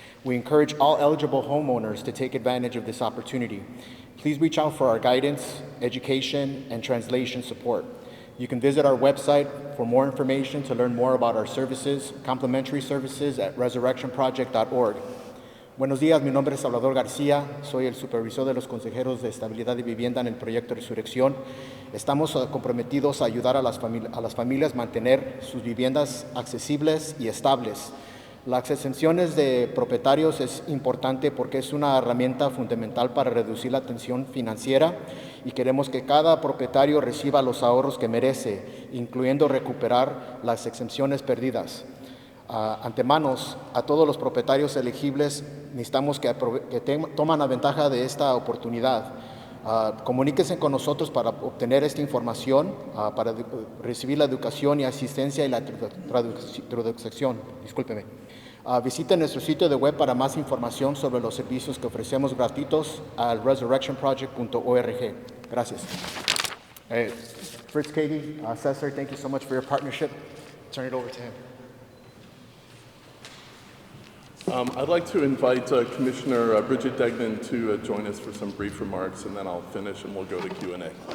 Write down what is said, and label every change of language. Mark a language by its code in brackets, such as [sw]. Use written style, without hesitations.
[en] We encourage all eligible homeowners to take advantage of this opportunity. Please reach out for our guidance, education, and translation support. You can visit our website for more information to learn more about our services, complimentary services at resurrectionproject.org. [es] Buenos días, mi nombre es Salvador García, soy el supervisor de los consejeros de estabilidad y vivienda en el proyecto Resurrección. Estamos comprometidos a ayudar a las familias a mantener sus viviendas accesibles y estables. Las exenciones de propietarios es importante porque es una herramienta fundamental para reducir la tensión financiera y queremos que cada propietario reciba los ahorros que merece, incluyendo recuperar las exenciones perdidas. Antemanos, a todos los propietarios elegibles necesitamos que tomen la ventaja de esta oportunidad. Comuníquense con nosotros para obtener esta información, para recibir la educación y asistencia y la traducción. Discúlpeme. Visiten nuestro sitio de web para más información sobre los servicios que ofrecemos gratuitos al resurrectionproject.org. Gracias. [en] Fritz Kaegi, Assessor, thank you so much for your partnership. Turn it over to him. I'd like to invite Commissioner Bridget Degnen to join us for some brief remarks, and then I'll finish and we'll go to Q&A.